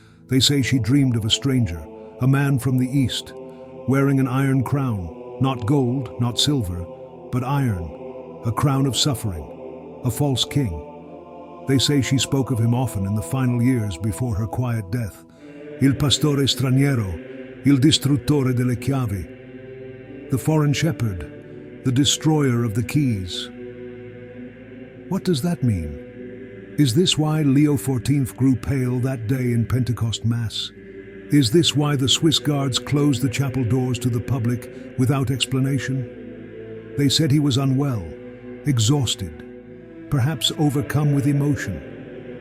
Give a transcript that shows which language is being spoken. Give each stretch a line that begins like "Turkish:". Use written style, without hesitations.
English: They say she dreamed of a stranger, a man from the east, wearing an iron crown, not gold, not silver, but iron, a crown of suffering, a false king. They say she spoke of him often in the final years before her quiet death.
Italian: Il pastore straniero, il distruttore delle chiavi,
English: the foreign shepherd, the destroyer of the keys. What does that mean? Is this why Leo XIV grew pale that day in Pentecost Mass? Is this why the Swiss guards closed the chapel doors to the public without explanation? They said he was unwell, exhausted, perhaps overcome with emotion.